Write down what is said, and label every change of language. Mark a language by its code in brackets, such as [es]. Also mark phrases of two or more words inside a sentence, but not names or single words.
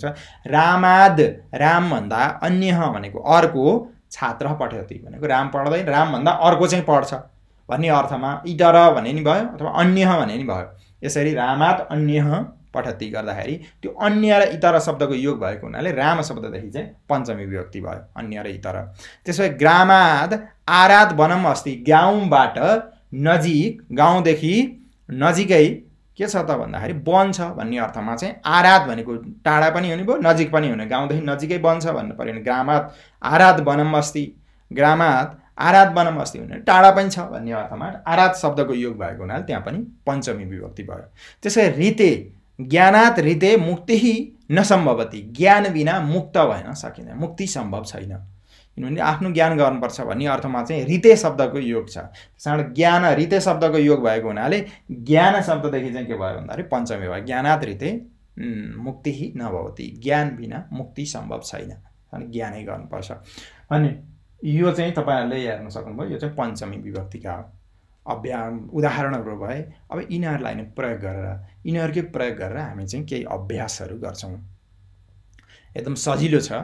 [ne] रामाद, राम भन्दा अन्य भनेको अर्को, [sa] छात्र पठति [ne] भनेको राम पढ्दैन, राम भन्दा अर्को चाहिँ पढ्छ भन्ने अर्थमा इतर भने नि भयो अथवा अन्य भने नि भयो। यसरी [sa] रामाद अन्य पठति [ne] गर्दाखेरि त्यो अन्य र इतर शब्दको योग भएको हुनाले राम शब्ददेखि चाहिँ पञ्चमी विभक्ति भयो, अन्य र इतर। [sa] त्यसै ग्रामाद आरात वनम अस्ति। [ne] गाउँबाट नजिक, गाउँदेखि नजिकै के छ त भन्दाखेरि वन छ भन्ने अर्थमा चाहिँ आरात भनेको टाढा पनि हुने भयो, नजिक पनि हुने। गाउँदेखि नजिकै वन छ भन्नु पर्यो भने [sa] ग्रामात् आरात वनम अस्ति, ग्रामात् आरात वनम अस्ति [ne] भने टाढा पनि छ भन्ने अर्थमा आरात शब्दको योग भएको हुनाले त्यहाँ पनि पञ्चमी विभक्ति भयो। [sa] त्यसै रिते, ज्ञानात् रिते मुक्तिः न सम्भवति। [ne] ज्ञान बिना मुक्त भएन सकिँदैन, मुक्ति सम्भव छैन। किनभने आफ्नो ज्ञान गर्नुपर्छ भन्ने अर्थमा चाहिँ रिते शब्दको योग छ। त्यसकारण ज्ञान रिते शब्दको योग भएको हुनाले ज्ञान शब्ददेखि चाहिँ के भयो भन्दाखेरि पञ्चमी भयो। [sa] ज्ञानात् रिते मुक्तिः न भवति। [ne] ज्ञान बिना मुक्ति सम्भव छैन, अनि ज्ञानै गर्नुपर्छ। अनि यो चाहिँ तपाईहरुले हेर्न सक्नुभयो। यो चाहिँ पञ्चमी विभक्तिका उदाहरणहरू भए। अब यिनीहरूलाई नै प्रयोग गरेर, यिनीहरूकै प्रयोग गरेर हामी चाहिँ केही अभ्यासहरू गर्छौं। एकदम सजिलो छ।